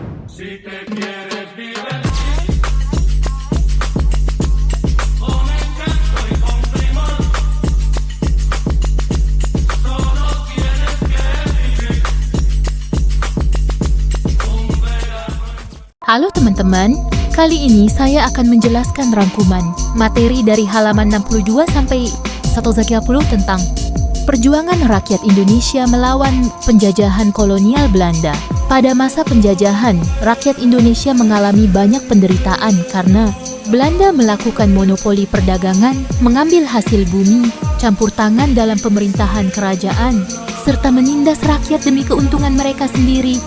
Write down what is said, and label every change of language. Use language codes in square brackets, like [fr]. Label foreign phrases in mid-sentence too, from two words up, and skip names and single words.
[es] Si te quieres divertir con encanto y con primor, solo tienes que vivir un verano. [id] Halo teman-teman, kali ini saya akan menjelaskan rangkuman materi dari halaman 62 sampai 130 tentang perjuangan rakyat Indonesia melawan penjajahan kolonial Belanda. Pada masa penjajahan, rakyat Indonesia mengalami banyak penderitaan karena Belanda melakukan monopoli perdagangan, mengambil hasil bumi, campur tangan dalam pemerintahan kerajaan, serta menindas rakyat demi keuntungan mereka sendiri.